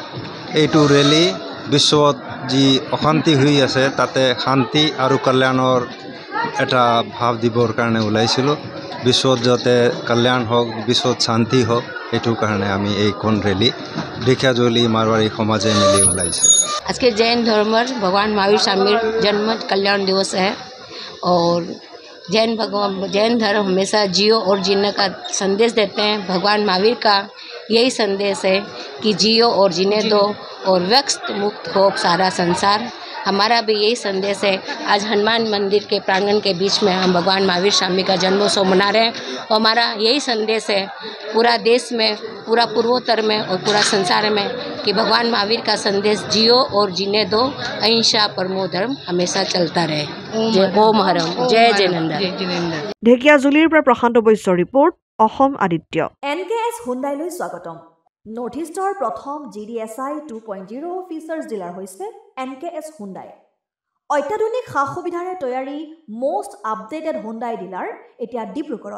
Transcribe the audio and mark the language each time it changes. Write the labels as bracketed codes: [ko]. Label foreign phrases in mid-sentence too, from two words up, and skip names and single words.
[as] এইটো ৰেলী বিশ্বত যি অশান্তি হৈ আছে তাতে শান্তি আৰু কল্যাণৰ এটা ভাৱ দিবৰ কাৰণে ওলাইছিলোঁ। বিশ্বত যাতে কল্যাণ হোক, বিশ্বত শান্তি হোক, এইটোৰ কাৰণে আমি এইখন ৰেলী ঢেকিয়াজুলি মাৰোৱাৰী সমাজে মিলি ওলাইছে। [hi] आज के जैन धर्म भगवान महावीर स्वामी जन्म कल्याण दिवस है और जैन धर्म हमेशा जियो और जीने का संदेश देते हैं। भगवान महावीर का यही संदेश है कि जियो और जीने दो और व्यस्त मुक्त हो सारा संसार। हमारा भी यही संदेश है। आज हनुमान मंदिर के प्रांगण के बीच में हम भगवान महावीर स्वामी का जन्मोत्सव मना रहे हैं और हमारा यही संदेश है पूरा देश में, पूरा पूर्वोत्तर में और पूरा संसार में कि भगवान महावीर का संदेश जियो और जीने दो, अहिंसा परमो धर्म हमेशा चलता रहे। जय ओम हरम, जय जयनंदा। [as] ঢেকিয়াজুলিৰ পৰা প্ৰশান্ত বৈশ্যৰ ৰিপৰ্ট, অসম আদিত্য। NKS হুণ্ডাইলৈ স্বাগতম। নৰ্থ ইষ্টৰ প্ৰথম GDSI 2.0 [en] features dealer [as] হৈছে NKS হুণ্ডাই। অত্যাধুনিক সা সুবিধাৰে তৈয়াৰী [en] most updated Hyundai dealer [as] এতিয়া ডিব্ৰুগড়ত।